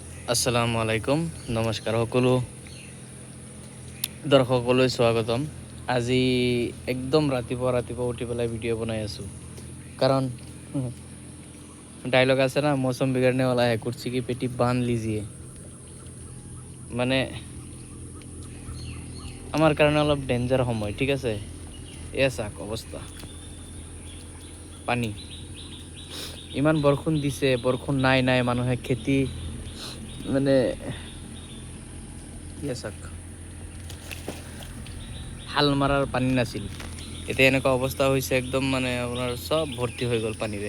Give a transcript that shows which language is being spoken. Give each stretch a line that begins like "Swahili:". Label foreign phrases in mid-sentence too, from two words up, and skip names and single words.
Arabic: السلام عليكم
Assamese: নমস্কাৰ সকলো দৰ্শকলৈ স্বাগতম। আজি একদম ৰাতিপুৱা উঠি পেলাই ভিডিঅ' বনাই আছোঁ, কাৰণ ডায়লগ আছে না,
Hindi: मौसम बिगड़ने वाला है, कुर्सी की पेटी बांध लीजिए।
Assamese: মানে আমাৰ কাৰণে অলপ ডেঞ্জাৰ সময়, ঠিক আছে। এয়া চাওক অৱস্থা, পানী ইমান বৰষুণ দিছে, বৰষুণ নাই মানুহে খেতি মানে এয়া চাওক, হাল মাৰাৰ পানী নাছিল, এতিয়া এনেকুৱা অৱস্থা হৈছে, একদম মানে আপোনাৰ চব ভৰ্তি হৈ গ'ল পানীৰে।